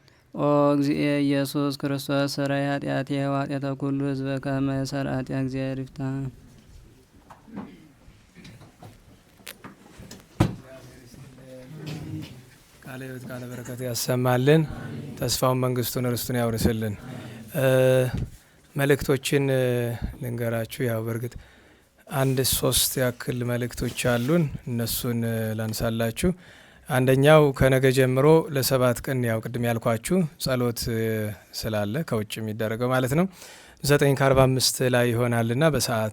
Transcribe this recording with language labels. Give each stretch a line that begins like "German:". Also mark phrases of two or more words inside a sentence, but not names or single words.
Geez: ኦ እግዚእ ኢየሱስ ክርስቶስ ሰራይ ኃጢአት የኃጢአተ ኩሉ ህዝበ ከመ ሰራ ኃጢአት እግዚአብሔር ይፍታ።
Amharic: ቃለ ሕይወት ቃለ በረከት ያሰማልን። ተስፋውን መንግስቱን ርስቱን ያውርስልን። መልእክቶችን ልንገራችሁ። ያው በእርግጥ 1-3 ያክል መልእክቶች አሉን። እነሱን ላንሳላችሁ። አንደኛው ከነገ ጀምሮ ለ7 ቀን ያው ቅድም ያልኳችሁ ጸሎት ስላለ ከውጭ የሚደረገው ማለት ነው 9:45 ላይ ይሆናልና በሰዓት